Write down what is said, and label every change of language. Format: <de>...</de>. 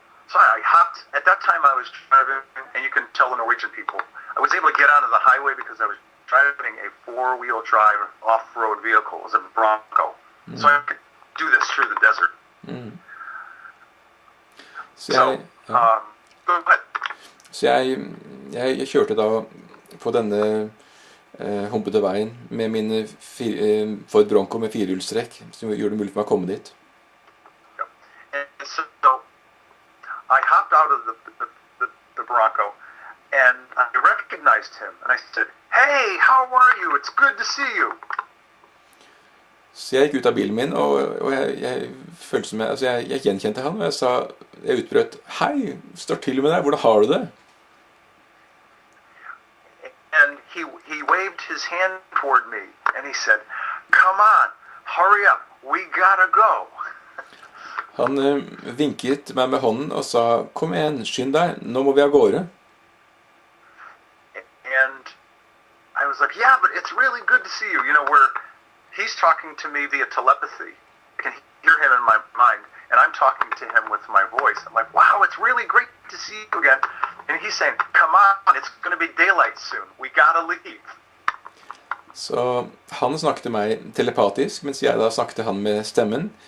<en>So I hopped, at that time I was driving, and you can tell the Norwegian people, I was able to get onto the highway because I was driving a four-wheel drive off-road vehicle. It was a Bronco. So I could do this through the desert. Go ahead.</en> <no>Så jeg kjørte da på denne humpete veien med min Ford Bronco med firehjulstrekk, som gjorde det mulig for meg å komme dit.</no> <en>And so I hopped out of the Bronco, and I recognized him, and I said, "Hey, how are you? It's good to see you."</en> <no>Så jeg gikk ut av bilen min, og jeg følte som jeg gjenkjente han, og jeg utbrøt, «Hei, står til med deg, hvordan har du det?»</no> <en>he waved his hand toward me, and he said, "Come on, hurry up, we gotta go."</en> <no>Han vinket meg med hånden og sa, kom igjen, skynd deg, nå må vi av gårde.</no> <en>And I was like, yeah, but it's really good to see you. You know, he's talking to me via telepathy. I can hear him in my mind, and I'm talking to him with my voice. I'm like, wow, it's really great to see you again. And he's saying, come on, it's going to be daylight soon. We gotta leave.</en> <no>Så han snakket til meg telepatisk, mens jeg da snakket han med stemmen.</no>